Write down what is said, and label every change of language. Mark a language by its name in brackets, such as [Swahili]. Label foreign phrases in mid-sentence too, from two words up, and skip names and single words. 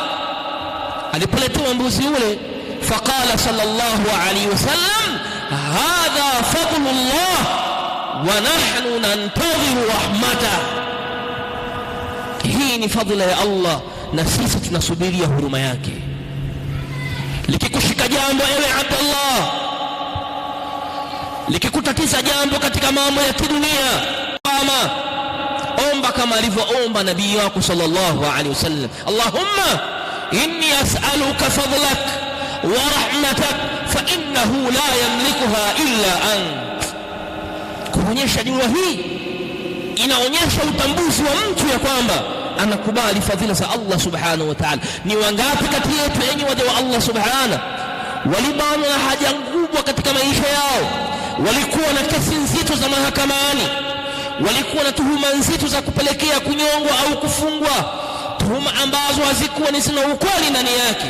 [Swahili] Alipoletewa mbuzi ule, [Arabic] فقال صلى الله عليه وسلم هذا فضل الله ونحن ننتظر رحمته, [Swahili] hii ni fadhila ya Allah na sisi tunasubiria huruma yake. Likikushika jambo ewe Abdullah, likikutatiza jambo katika mambo ya kidunia, omba kama alivyoomba nabii wako [Arabic] صلى الله عليه وسلم, اللهم إني أسألك فضلك ورحمتك فإنه لا يملكها إلا أنت. [Swahili] Kuonyesha dua hii inaonyesha utambuzi wa mtu ya kwamba anakubali fadhila za Allah [Arabic] سبحانه وتعالى. [Swahili] Ni wangapi kati yetu enyi waja wa [Arabic] الله سبحانه [Swahili] walibana na haja kubwa katika maisha yao, walikuwa na kesi nzito za mahakamani, walikuwa na tuhuma nzito za kupelekea kunyongwa au kufungwa, tuhuma ambazo hazikuwa ni zina ukweli ndani yake.